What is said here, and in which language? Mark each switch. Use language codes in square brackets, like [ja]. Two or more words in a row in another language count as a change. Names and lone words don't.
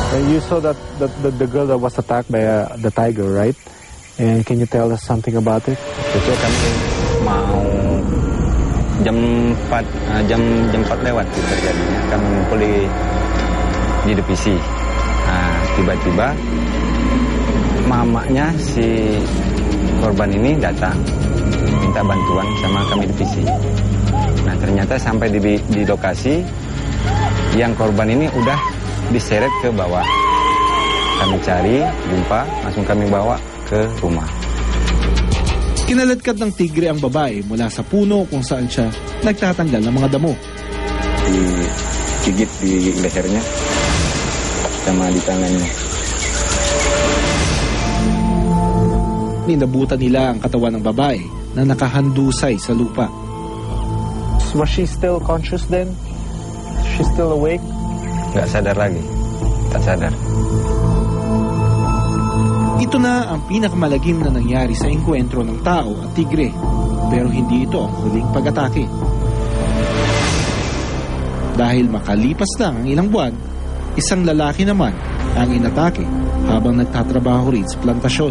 [en] You saw that the girl that was attacked by the tiger, right? And can you tell us something about it? [id] Itu kami mau jam 4 lewat itu terjadinya. Kami ngumpul di divisi. Nah, tiba-tiba mamanya si korban ini datang minta bantuan sama kami divisi. Nah, ternyata sampai di lokasi yang korban ini udah diseret ke bawah. Kami cari, jumpa, langsung kami bawa ke rumah. [tl] Kinaladkad ng tigre ang babae mula sa puno kung saan siya nagtatanggal ng mga damo. [id] Digigit di lehernya sama di tangannya. [tl] Ninabutan nila ang katawan ng babae na nakahandusay sa lupa. [en] Was she still conscious then? She's still awake? [id] Nggak sadar lagi. Tak sadar. [tl] Ito na ang pinakamalagim na nangyari sa engkwentro ng tao at tigre, pero hindi ito ang huling pag-atake. Dahil makalipas lang ang ilang buwan, isang lalaki naman ang inatake habang nagtatrabaho rin sa plantasyon.